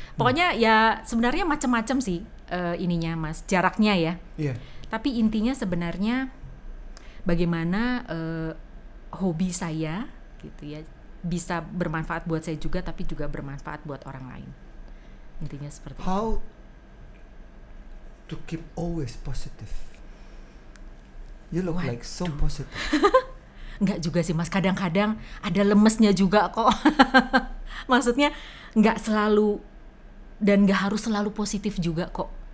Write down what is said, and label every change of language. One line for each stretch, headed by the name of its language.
Indonesian: Pokoknya ya sebenarnya macam-macam sih ininya Mas, jaraknya ya. Iya. Tapi intinya sebenarnya bagaimana hobi saya gitu ya bisa bermanfaat buat saya juga, tapi juga bermanfaat buat orang lain. Intinya seperti itu.
English: How to keep always positive? You look like so positive.
Indonesian: Enggak juga sih Mas, kadang-kadang ada lemesnya juga kok. Maksudnya enggak selalu dan enggak harus selalu positif juga kok.